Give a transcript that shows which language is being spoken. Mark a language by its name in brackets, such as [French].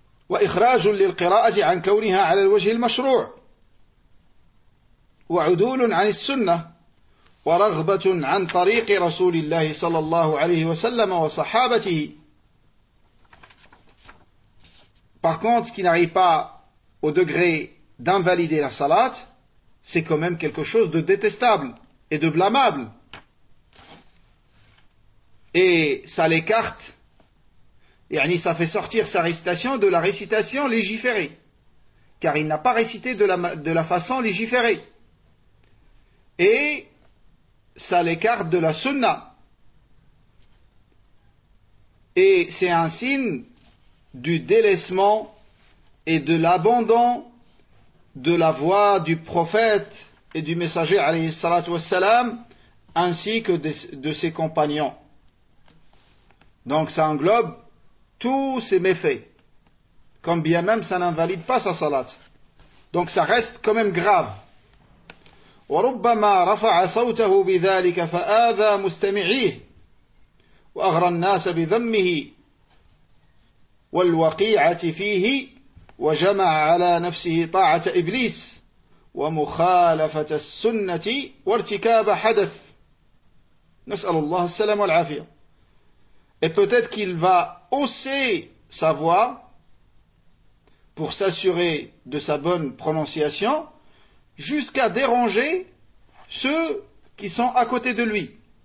[Arabic] وإخراج للقراءة عن كونها على الوجه المشروع وعدول عن السنة ورغبة عن طريق رسول الله صلى الله عليه وسلم وصحابته. [French] Par contre, ce qui n'arrive pas au degré d'invalider la salat, c'est quand même quelque chose de détestable et de blâmable. Et ça l'écarte, yani ça fait sortir sa récitation de la récitation légiférée, car il n'a pas récité de la façon légiférée. Et ça l'écarte de la sunna. Et c'est un signe du délaissement et de l'abandon de la voix du prophète et du messager alayhi salatu wassalam ainsi que de ses compagnons. Donc ça englobe tous ses méfaits, comme bien même ça n'invalide pas sa salat. Donc ça reste quand même grave. [Arabic] وربما رفع صوته بذلك فآذى مستمعيه وأغرى الناس بذمه والوقيعة فيه وجمع على نفسه طاعة إبليس ومخالفة السنة وارتكاب حدث نسأل الله السلام والعافية. [French] Et peut-être qu'il va hausser sa voix pour s'assurer de sa bonne prononciation jusqu'à déranger ceux qui sont à côté de lui.